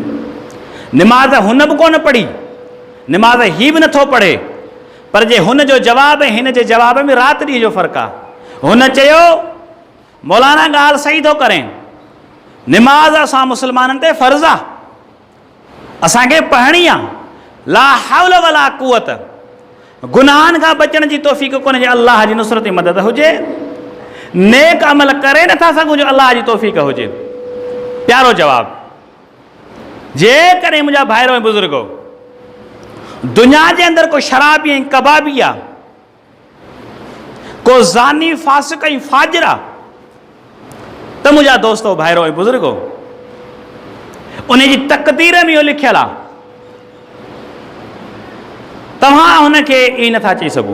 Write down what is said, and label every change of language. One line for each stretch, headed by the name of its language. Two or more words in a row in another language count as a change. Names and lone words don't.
Sindhi: निमाज़ हुन बि कोन पढ़ी, निमाज़ ही बि नथो पढ़े, पर जे हुन जो जवाबु ऐं हिन जे जवाब में राति ॾींहं जो फ़र्क़ु आहे। हुन चयो मौलाना ॻाल्हि सही थो करें, निमाज़ असां मुस्लमाननि ते फ़र्ज़ु आहे, असांखे पढ़णी आहे।
Arabic: لا حول ولا قوة,
Sindhi: गुनाहनि खां बचण जी तौफ़ीक़ कोन्हे जे अल्लाह जी नुसरत जी मदद हुजे, नेक अमल करे नथा सघूं जो अल्लाह जी तौफ़ीक़ हुजे। प्यारो जवाबु। जेकॾहिं मुंहिंजा भाइरो ऐं बुज़ुर्गो दुनिया जे अंदरि को शराबी ऐं कबाबी आहे, को ज़ानी फासिक ऐं फाजिर आहे, त मुंहिंजा दोस्तो भाइरो ऐं बुज़ुर्गो उन जी तक़दीर में इहो लिखियलु आहे, तव्हां हुनखे ई नथा चई सघो।